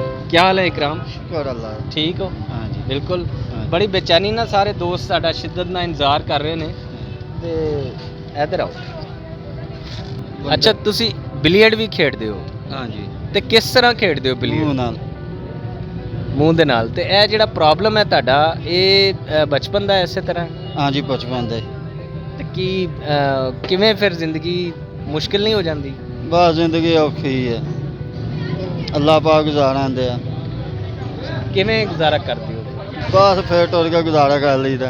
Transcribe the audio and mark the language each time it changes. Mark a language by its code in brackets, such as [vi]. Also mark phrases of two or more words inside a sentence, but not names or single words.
[ur] کیا حال ہے اکرام? شکر اللہ. ٹھیک ہو? ہاں جی. बिल्कुल। हाँ। [pa] ਬੜੀ ਬੇਚੈਨੀ ਨਾ ਸਾਰੇ ਦੋਸਤ ਸਾਡਾ ਸ਼ਿੱਦਤ ਨਾਲ ਇੰਤਜ਼ਾਰ ਕਰ ਰਹੇ ਨੇ ਤੇ ਇਧਰ ਆਓ। अच्छा ਤੁਸੀਂ ਬਿਲੀਅਰਡ ਵੀ ਖੇਡਦੇ ਹੋ ਹਾਂ ਜੀ। ਤੇ ਕਿਸ ਤਰ੍ਹਾਂ ਖੇਡਦੇ ਹੋ मूँह ਬਿਲੀਅਰਡ? नाल। ਮੂੰਹ ਦੇ ਨਾਲ। ਤੇ ਇਹ ਜਿਹੜਾ ਪ੍ਰੋਬਲਮ ਹੈ ਤੁਹਾਡਾ ਇਹ ਬਚਪਨ ਦਾ ਇਸੇ ਤਰ੍ਹਾਂ ਹੈ? ਹਾਂ ਜੀ ਬਚਪਨ ਦੇ। ਤੇ ਕੀ ਕਿਵੇਂ ਫਿਰ ਜ਼ਿੰਦਗੀ ਮੁਸ਼ਕਿਲ ਨਹੀਂ ਹੋ ਜਾਂਦੀ? ਬਸ ਜ਼ਿੰਦਗੀ ਔਖੀ ਹੈ। ਅੱਲ੍ਹਾ ਪਾਕ ਗੁਜ਼ਾਰਾ ਦੇ। ਕਿਵੇਂ ਗੁਜ਼ਾਰਾ ਕਰਦੇ ਹੋ? ਬਸ ਫਿਰ ਟੁਰ ਕੇ ਗੁਜ਼ਾਰਾ ਕਰ ਲੀਦਾ।